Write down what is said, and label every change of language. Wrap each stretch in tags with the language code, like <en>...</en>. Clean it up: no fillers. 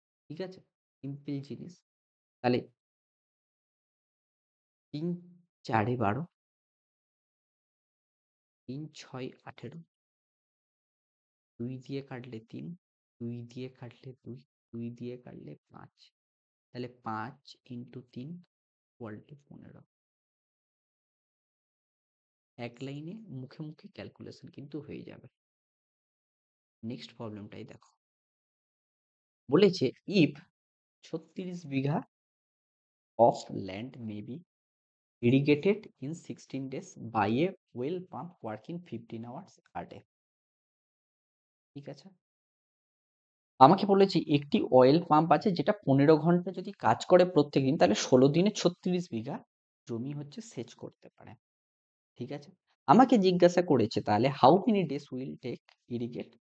<bn>ঠিক আছে, সিম্পল জিনিস। তাহলে 3 × 4 = 12, 3 × 6 = 18, 2 দিয়ে কাটলে 3, 2 দিয়ে কাটলে 2, 2 দিয়ে কাটলে 5। তাহলে 5 × 3 = 15। এক লাইনে মুখে মুখে ক্যালকুলেশন কিন্তু হয়ে যাবে। নেক্সট প্রবলেমটাই দেখো। বলেছে</bn> <en>If 36 bigha of land may be irrigated in 16 days by a well pump working 15 hours a day।</en> <bn>ঠিক আছে, আমাকে বলেছে একটি অয়েল পাম্প আছে যেটা 15 ঘন্টা যদি কাজ করে প্রত্যেকদিন, তাহলে 16 দিনে 36 বিঘা জমি হচ্ছে সেচ করতে পারে। ঠিক আছে, আমাকে জিজ্ঞাসা করেছে তাহলে</bn> <en>How many days will take irrigate.</en>